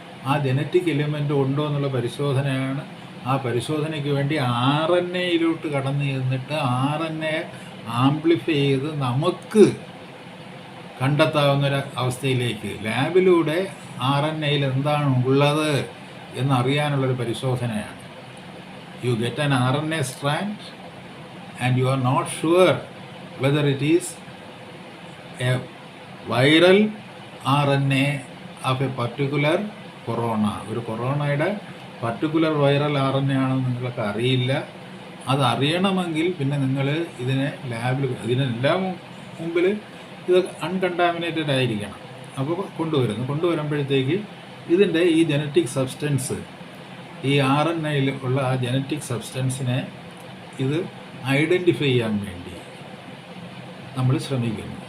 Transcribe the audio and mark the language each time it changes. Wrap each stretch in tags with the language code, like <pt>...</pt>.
<ml>ആ genetic element ഉണ്ടോ എന്നുള്ള പരിശോധനയാണ്. ആ പരിശോധനയ്ക്ക് വേണ്ടി RNAയിലോട്ട് കടന്നു ചെന്നിട്ട് RNA ആംപ്ലിഫൈ ചെയ്ത് നമുക്ക് കണ്ടെത്താവുന്നൊരു അവസ്ഥയിലേക്ക് ലാബിലൂടെ RNAയിൽ എന്താണ് ഉള്ളത് എന്നറിയാനുള്ളൊരു പരിശോധനയാണ്.</ml> <en>You get an RNA strand and you are not sure whether it is a viral RNA of a particular corona.</en> <ml>ഒരു കൊറോണയുടെ പർട്ടിക്കുലർ വൈറൽ RNA ആണെന്ന് നിങ്ങൾക്ക് അറിയില്ല. അത് അറിയണമെങ്കിൽ പിന്നെ നിങ്ങൾ ഇതിനെ ലാബിൽ, ഇതിനെല്ലാം മുമ്പിൽ ഇത് അൺകണ്ടാമിനേറ്റഡ് ആയിരിക്കണം. അപ്പോൾ കൊണ്ടുവരുമ്പോഴത്തേക്ക് ഇതിൻ്റെ ഈ ജനറ്റിക് സബ്സ്റ്റൻസ്, ഈ RNAയിൽ ഉള്ള ആ ജനറ്റിക് സബ്സ്റ്റൻസിനെ ഇത് ഐഡൻറ്റിഫൈ ചെയ്യാൻ വേണ്ടി നമ്മൾ ശ്രമിക്കുന്നു.</ml>